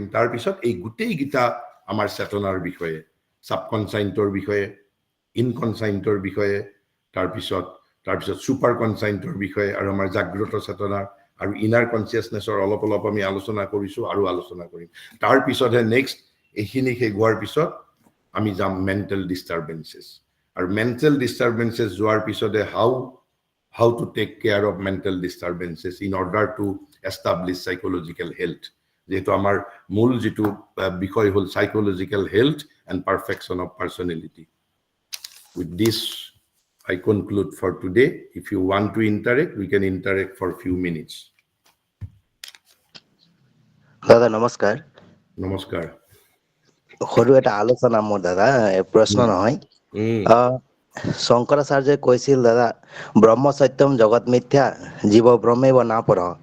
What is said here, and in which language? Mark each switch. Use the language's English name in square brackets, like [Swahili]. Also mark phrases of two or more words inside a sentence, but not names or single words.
[Assamese] তাৰপিছত এই গোটেইকেইটা আমাৰ চেতনাৰ বিষয়ে, সাবকনসাইন্টৰ বিষয়ে, ইনকনসাইন্টৰ বিষয়ে, তাৰপিছত [English] super conscious [Assamese] বিষয়ে, আৰু আমাৰ জাগ্ৰত চেতনা আৰু [English] inner consciousness [Assamese] অলপ আমি আলোচনা কৰিছো আৰু আলোচনা কৰিম। তাৰপিছতহে নেক্সট এইখিনি শেষ হোৱাৰ পিছত আমি যাম [English] mental disturbances. আৰু mental disturbances [Assamese] যোৱাৰ পিছতে [English] how to take care of mental disturbances in order to establish psychological health. [Assamese] যেহেতু আমাৰ মূল যিটো বিষয় হ'ল [English] psychological health and perfection of personality. With this, I conclude for today. If you want to interact, we can interact for few minutes. [Assamese] দাদা নমস্কাৰ। নমস্কাৰ। সৰু এটা আলোচনা মোৰ দাদা, প্ৰশ্ন নহয়। শংকৰাচাৰ্যই কৈছিল দাদা, [Sanskrit] ব্ৰহ্ম সত্যম জগত মিথ্যা জীৱ ব্ৰহ্মেব নাপৰঃ।